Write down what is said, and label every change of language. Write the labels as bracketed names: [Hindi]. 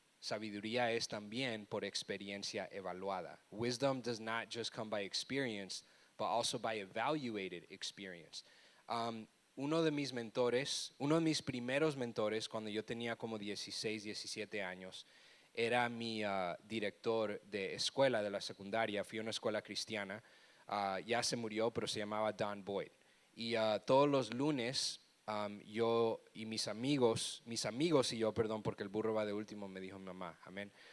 [Spanish] Sabiduría es también por experiencia evaluada. [English] Wisdom does not just come by experience, but also by evaluated experience. [Spanish] Uno de mis primeros mentores, cuando yo tenía como 16, 17 años, era mi director de escuela de la secundaria. Fui a una escuela cristiana, ya se murió, pero se llamaba Don Boyd. Y todos los lunes, yo y mis amigos y yo, perdón, porque el burro va de último, me dijo mi mamá, amén.